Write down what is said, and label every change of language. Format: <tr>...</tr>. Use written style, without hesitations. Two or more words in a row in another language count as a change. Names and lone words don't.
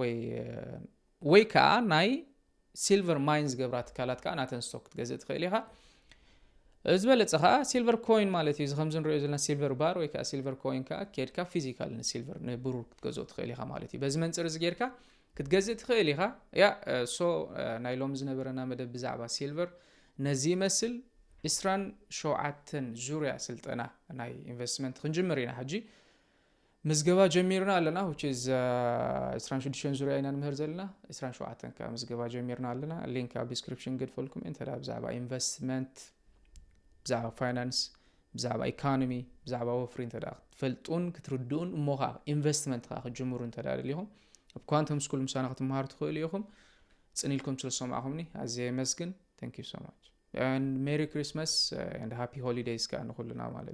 <ti>ወይ ከዓ ናይ</ti> <en>silver mines</en> <ti>ገብራት ካላት ከዓ ናተን ስቶክ ክትገዝእ ትኽእል ኢኻ ዝበለጸ ከዓ</ti> <en>silver coin</en> <ti>ማለት እዩ ከምዚ ንሪኦ ዘለና</ti> <en>silver bar</en> <ti>ወይ ከዓ</ti> <en>silver coin</en> <ti>ከዓ ከድካ ፊዚካል ንሲልቨር ንብሩር ክትገዝኦ ትኽእል ኢኻ ማለት እዩ በዚ መንጽር እዚ ጌርካ ክትገዝእ ትኽእል ኢኻ ያ ናይ ሎም ዝነበረና መደብ ብዛዕባ ሲልቨር ነዚ መስል 27 ዙርያ ስልጠና ናይ ኢንቨስትመንት ክንጅምር ኢና ሕጂ ምዝገባ ጀሚርና ኣለና</ti> <en>which is</en> <ti>26 ዙርያ ኢና ንምህር ዘለና 27 ከ ምዝገባ ጀሚርና ኣለና ሊንክ ኣብ ዲስክሪፕሽን ገድፈልኩም እንተ ብዛዕባ ኢንቨስትመንት ብዛዕባ ፋይናንስ ብዛዕባ ኢኮኖሚ ብዛዕባ ወፍሪ እንተ ትፈልጡን ክትርድኡን እሞኻ ኢንቨስትመንት ክጅምሩ እንተ ደሊኹም ኣብ ኳንተም ስኩል ምሳና ክትመሃሩ ትኽእሉ ኢኹም ጽኒልኩም ስለሰማዕኹምኒ ኣዝየ መስግን</ti> <en>thank you so much and merry christmas and happy holidays</en> <ti>ka nukhulna ማለት</ti>